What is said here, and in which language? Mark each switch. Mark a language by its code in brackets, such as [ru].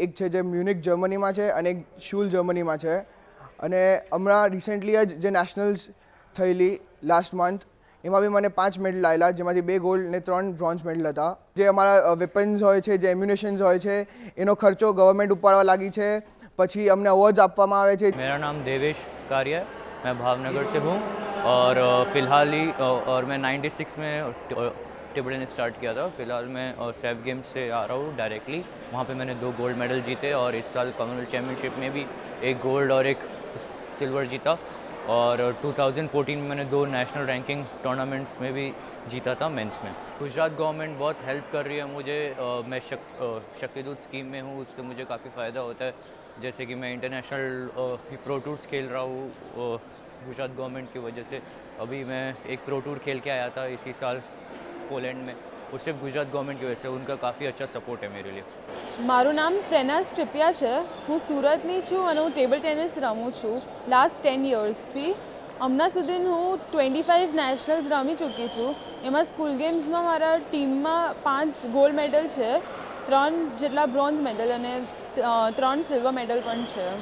[gu] એક છે જે મ્યુનિક જર્મનીમાં છે અને એક શૂલ જર્મનીમાં છે. અને હમણાં રિસેન્ટલી જ જે નેશનલ્સ થયેલી લાસ્ટ મંથ, એમાં બી મને 5 મેડલ આવેલા, જેમાંથી 2 ગોલ્ડ અને 3 બ્રોન્ઝ મેડલ હતા. જે અમારા વેપન્સ હોય છે, જે એમ્યુનેશન્સ હોય છે, એનો ખર્ચો ગવર્મેન્ટ ઉપાડવા લાગી છે. પછી અમને અવોર્ड्स આપવામાં આવે છે. [hi] मेरा नाम देवेश कार्य है, मैं भावनगर से हूँ और फ़िलहाल ही और मैं 96 में टेबल टेनिस स्टार्ट किया था. फ़िलहाल मैं सेफ गेम्स से आ रहा हूँ डायरेक्टली. वहाँ पे मैंने 2 गोल्ड मेडल जीते और इस साल कॉमनवेल्थ चैम्पियनशिप में भी एक गोल्ड और एक सिल्वर जीता. और 2014 में मैंने 2 नेशनल रैंकिंग टूर्नामेंट्स में भी जीता था मेंस में. गुजरात गवर्नमेंट बहुत हेल्प कर रही है मुझे. मैं शक्तिदूत स्कीम में हूँ, उससे मुझे काफ़ी फ़ायदा होता है. जैसे कि मैं इंटरनेशनल प्रो टूर्स खेल रहा हूँ गुजरात गवर्नमेंट की वजह से. अभी मैं एक प्रो टूर खेल के आया था इसी साल पोलैंड में, वो सिर्फ गुजरात गवर्नमेंट की वजह से. उनका काफ़ी अच्छा सपोर्ट है मेरे लिए. [gu] મારું નામ પ્રેનાઝ ટીપિયા છે. હું સુરતની છું અને હું ટેબલ ટેનિસ રમું છું લાસ્ટ 10 યર્સથી. હમણાં સુધી હું 25 નેશનલ્સ રમી ચૂકી છું. એમાં સ્કૂલ ગેમ્સમાં મારા ટીમમાં 5 ગોલ્ડ મેડલ છે, 3 જેટલા બ્રોન્ઝ મેડલ અને 3 સિલ્વર મેડલ પણ છે.